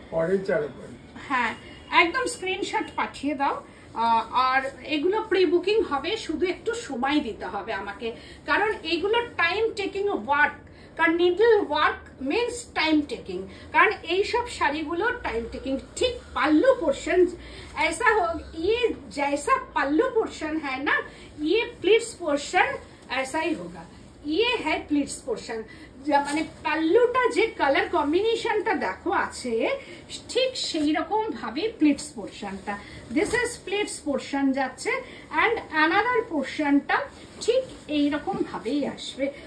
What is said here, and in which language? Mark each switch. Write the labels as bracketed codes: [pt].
[bn] পরেই চালু। হ্যাঁ একদম স্ক্রিনশট পাঠিয়ে দাও। আর এগুলো প্রি বুকিং হবে, শুধু একটু সময় দিতে হবে আমাকে, কারণ এগুলো টাইম টেকিং ওয়ার্ক, কারণ [en] needle work means time taking, [bn] কারণ এইসব শাড়িগুলো টাইম টেকিং। [hi] ঠিক पल्लू पोर्शन ऐसा हो, ये जैसा पल्लू पोर्शन है ना, ये प्लीट्स पोर्शन ऐसा ही होगा। ये है प्लीट्स पोर्शन, [bn] মানে পাল্লুটা যে কালার কম্বিনেশনটা দেখো আছে ঠিক সেই রকম ভাবে প্লিটস পোর্শনটা, দিস ইজ প্লিটস পোর্শন যাচ্ছে অ্যান্ড অ্যানাদার পোর্শনটা ঠিক এইরকম ভাবেই আসবে।